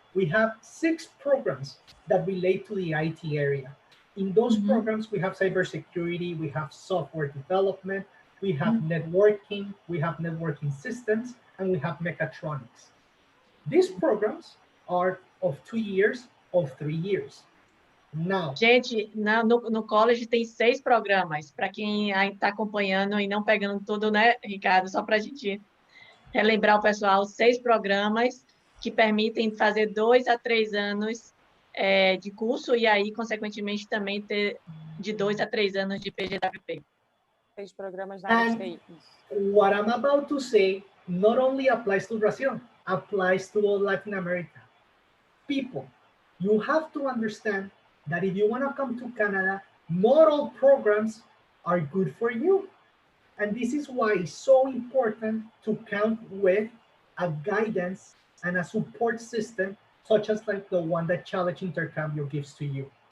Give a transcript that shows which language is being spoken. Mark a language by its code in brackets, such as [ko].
[en] We have 6 programs that relate to the IT area. In those programs, we have cybersecurity, we have software development, we have networking, we have networking systems, and we have mechatronics. These programs are of 2 years, of 3 years. Now, [pt] gente, no college tem 6 programas, para quem está acompanhando e não pegando tudo, né, Ricardo? Só para a gente relembrar o pessoal, 6 programas que permitem fazer 2 a 3 anos de curso e aí, consequentemente, também ter de 2 a 3 anos de PGWP. 6 programas na área de TI. [en] What I'm about to say not only applies to Brazil, applies to all Latin America. People, you have to understand that if you want to come to Canada, not all programs are good for you. And this is why it's so important to count with a guidance and a support system, such as like the one that Challenge Intercambio gives to you.